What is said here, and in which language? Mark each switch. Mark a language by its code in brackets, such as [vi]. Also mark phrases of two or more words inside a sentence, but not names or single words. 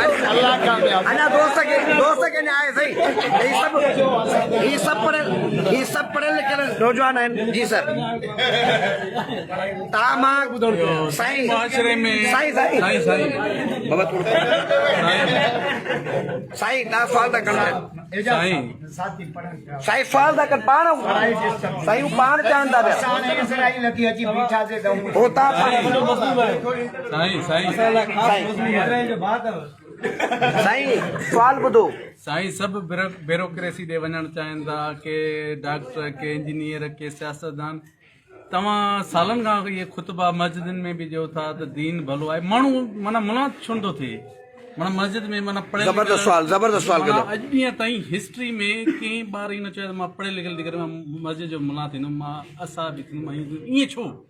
[sd] अल्लाह कामयाब अञा दोस्त खे न्याय सही ही सब पढ़ियल लिखियल नौजवान आहिनि जी सर तव्हां मां साईं बाबा साईं तव्हां सवाल था कनि साईं सवाल था कनि पाण साईं पाण चवनि था पिया हो साईं सवाल ॿुधो साईं सभु ब्यूरोक्रेसी ॾे वञणु चाहिनि था के डॉक्टर के इंजीनियर के सियासतदान तव्हां सालनि खां इहे ख़ुतबा मस्जिदनि में बि ॾियो था त दीन भलो आहे माण्हू माना मुलात छो थो थिए माना मस्जिद में माना पढ़े ज़बरदस्त सवाल माना अॼु ॾींहं ताईं हिस्ट्री में कंहिं ॿार ई न चयो मां पढ़ियल लिखियल थी करे मां मस्जिद जो मुला थींदुमि मां असां बि थींदुमि ईअं छो